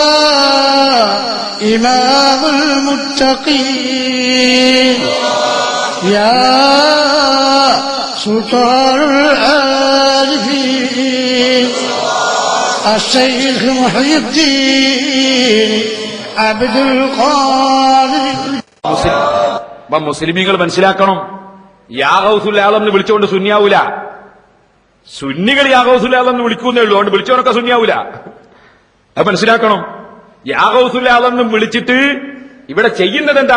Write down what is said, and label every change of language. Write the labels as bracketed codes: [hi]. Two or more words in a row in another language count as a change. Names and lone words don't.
[ar] إمام المتقين يا سلطان العارفين الشيخ محي الدين عبد القادر. [ml] മുസ്ലിമീങ്ങൾ മനസ്സിലാക്കണം, [ar] يا غوث العالم [ml] എന്ന് വിളിച്ചുകൊണ്ട് സുന്നിയാവൂല. സുന്നികൾ [ar] يا غوث العالم [ml] എന്ന് വിളിക്കുന്നേ ഉള്ളൂ, അതുകൊണ്ട് വിളിച്ചവനൊക്കെ സുന്നിയാവൂല. അത് മനസ്സിലാക്കണം. [ar] يا غوث العالم [ml] എന്ന് വിളിച്ചിട്ട് ഇവിടെ ചെയ്യുന്നത് എന്താ?